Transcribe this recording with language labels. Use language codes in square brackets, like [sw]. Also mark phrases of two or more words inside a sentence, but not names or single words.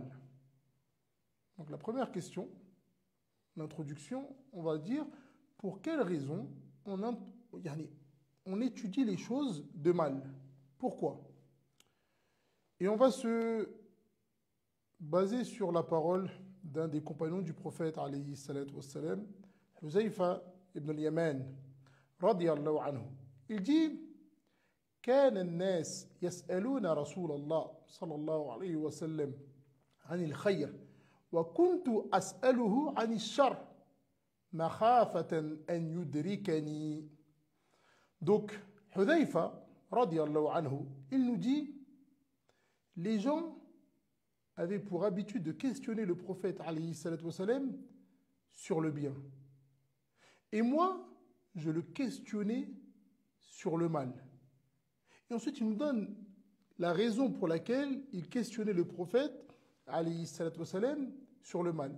[fr] Donc la première question, l'introduction, on va dire pour quelle raison on étudie les choses de mal. Pourquoi? Et on va se baser sur la parole d'un des compagnons du prophète [ar] عليه الصلاة والسلام, [fr] Huzaifa ibn al-Yaman, [ar] رضي الله عنه. [fr] Il dit [ar] كان الناس يسألون رسول الله صلى الله عليه وسلم عن الخير وكنت أسأله عن الشر مخافة أن يدركني. [fr] Donc, Hudhaifa, [ar] رضي الله عنه, [fr] il nous dit les gens avaient pour habitude de questionner le prophète [ar] عليه الصلاة والسلام [fr] sur le bien. Et moi, je le questionnais sur le mal. Et ensuite, il nous donne la raison pour laquelle il questionnait le prophète [ar] عليه الصلاة والسلام [fr] sur le mal.